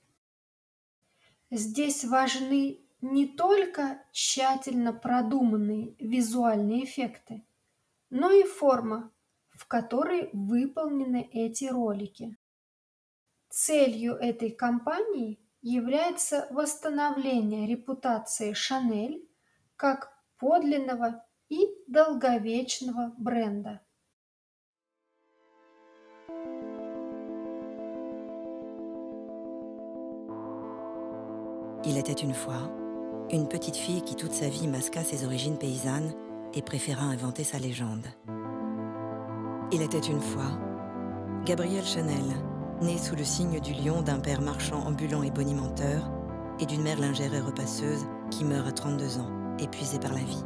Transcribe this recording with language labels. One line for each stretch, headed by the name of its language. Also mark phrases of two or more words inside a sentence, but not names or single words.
Russian: Здесь важны не только тщательно продуманные визуальные эффекты, но и форма, в которой выполнены эти ролики. Целью этой кампании является восстановление репутации Шанель как подлинного и долговечного бренда.
French: Il était une fois une petite fille qui toute sa vie masqua ses origines paysannes et préféra inventer sa légende. Il était une fois Gabrielle Chanel, née sous le signe du lion d'un père marchand ambulant et bonimenteur et d'une mère lingère et repasseuse qui meurt à 32 ans, épuisée par la vie.